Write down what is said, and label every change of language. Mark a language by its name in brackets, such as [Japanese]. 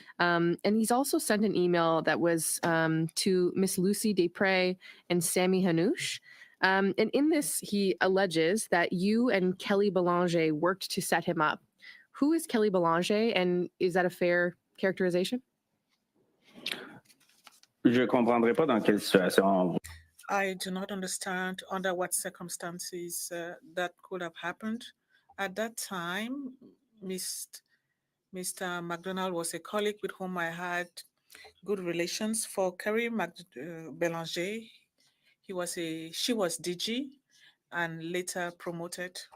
[English] And he's also sent an email that was to Miss Lucy Desprez and Sammy Hanouche. And in this, he alleges that you and Kelly Belanger worked to set him up. Who is Kelly Belanger, and is that a fair characterization? [French] Je comprendrai pas dans quelle situation. [English] I do not understand under what circumstances that could have happened. At that time, Mr. McDonald was a colleague with whom I had good relations. For Kerry Belanger, she was DG and later promoted.